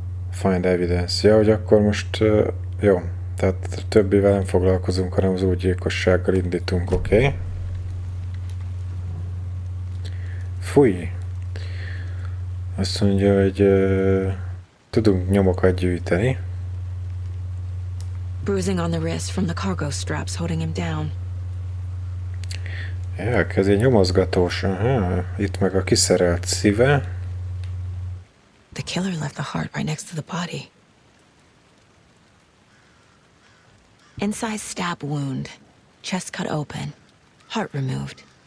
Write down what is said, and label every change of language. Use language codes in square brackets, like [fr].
[en] Find evidence. [hu] Ja, hogy akkor most jó. Tehát többivel nem foglalkozunk, hanem az új gyilkossággal indítunk, oké? Okay. Fúj! Azt mondja, hogy tudunk nyomokat gyűjteni. [en] Bruising on the wrist from the cargo straps holding him down. [hu] Ja, kezé nyomozgatós. Aha. Itt meg a kiszerelt szíve. [en] The killer left the heart right next to the body. Inside stab wound. Chest cut open. Heart removed.